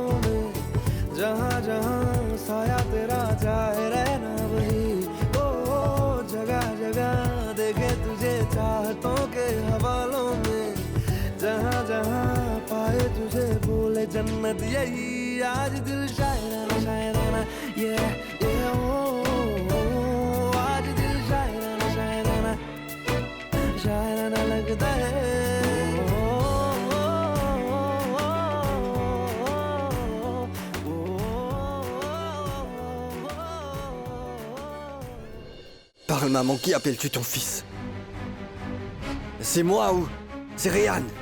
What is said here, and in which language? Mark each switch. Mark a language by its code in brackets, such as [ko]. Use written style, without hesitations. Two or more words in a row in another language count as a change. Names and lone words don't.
[hi] में जहाँ जहाँ साया तेरा जाए रहना वही ओ जगह जगह देखे तुझे चाहतों के हवालों में जहाँ जहाँ पाए तुझे बोले जन्नत यही आज दिल शायराना शायराना ये ओ आज दिल शायराना शायराना शायराना लगता है [fr] Parle, maman, qui appelles-tu ton fils? C'est moi ou c'est Ryan?